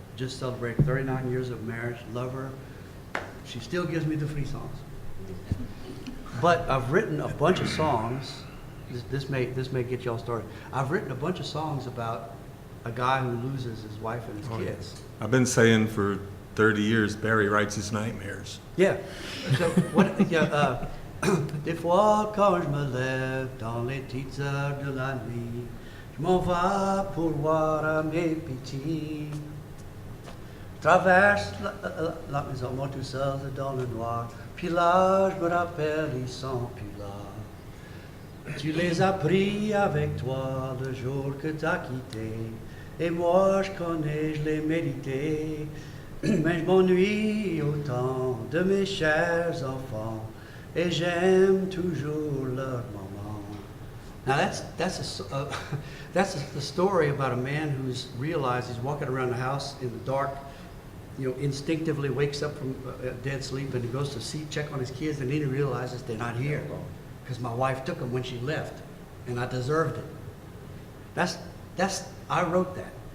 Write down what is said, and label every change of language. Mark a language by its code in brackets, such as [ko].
[en] Just celebrated 39 years of marriage. Love her. She still gives me the free songs. But I've written a bunch of songs. This may get y'all started. I've written a bunch of songs about a guy who loses his wife and his kids. I've been saying for 30 years, Barry writes his nightmares. Yeah. So what? Yeah. [fr] Des fois, quand je me lève dans les petites heures de la nuit, je m'en vais pour voir à mes petits. Traverse la maison, moi tout seul dans le noir. Puis là, je me rappelle, ils sont plus là. Tu les as pris avec toi le jour que t'as quitté. Et moi, je connais, je l'ai médité. Mais je m'ennuie autant de mes chers enfants. Et j'aime toujours leur maman. [en] Now that's the story about a man who's realized he's walking around the house in the dark, you know, instinctively wakes up from dead sleep and he goes to check on his kids, and then he realizes they're not here because my wife took them when she left, and I deserved it. I wrote that.